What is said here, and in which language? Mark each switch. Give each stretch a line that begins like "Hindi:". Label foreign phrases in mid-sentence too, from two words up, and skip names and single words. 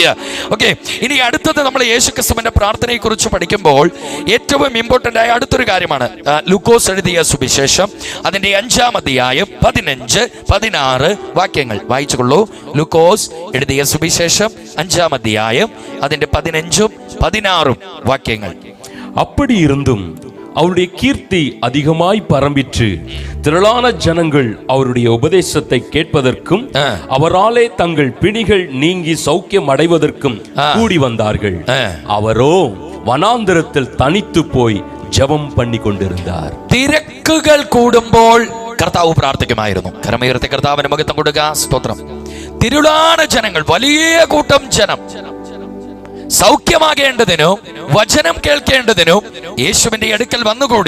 Malayalam: ഓക്കെ, ഇനി അടുത്തത് നമ്മൾ യേശു ക്രിസ്തുവിന്റെ പ്രാർത്ഥനയെ കുറിച്ച് പഠിക്കുമ്പോൾ ഏറ്റവും ഇമ്പോർട്ടന്റ് ആയ അടുത്തൊരു കാര്യമാണ് ലൂക്കോസ് എഴുതിയ സുവിശേഷം അതിന്റെ 5-ാം അധ്യായം 15, 16 വാക്യങ്ങൾ വായിച്ചുകൊള്ളൂ. ലൂക്കോസ് എഴുതിയ സുവിശേഷം 5-ാം അധ്യായം അതിന്റെ 15ഉം 16ഉം വാക്യങ്ങൾ.
Tamil: அப்படி இருந்தும் அவருடைய கீர்த்தி அதிகமாய் பரம்பிற்று. திரளான ஜனங்கள் அவருடைய உபதேசத்தை கேட்பதற்கும் அவராலே தங்கள் பிணிகள் நீங்கி சௌக்கியம் அடைவதற்கும் கூடி வந்தார்கள். அவரோ வனாந்தரத்தில் தனித்து போய் ஜபம் பண்ணி கொண்டிருந்தார்.
Malayalam: തിരക്കുകൾ കൂടുമ്പോൾ കർത്താവ് പ്രാർത്ഥിക്കുമായിരുന്നു. കരമുയർത്തി കർത്താവിന് മഹത്വം കൊടുക്കുക. സ്തോത്രം. തിരുളാന ജനങ്ങൾ, വലിയ കൂട്ടം ജനം സൗഖ്യമാകേണ്ടതിനും വചനം കേൾക്കേണ്ടതിനും യേശുവിന്റെ അടുക്കൽ വന്നുകൂടി.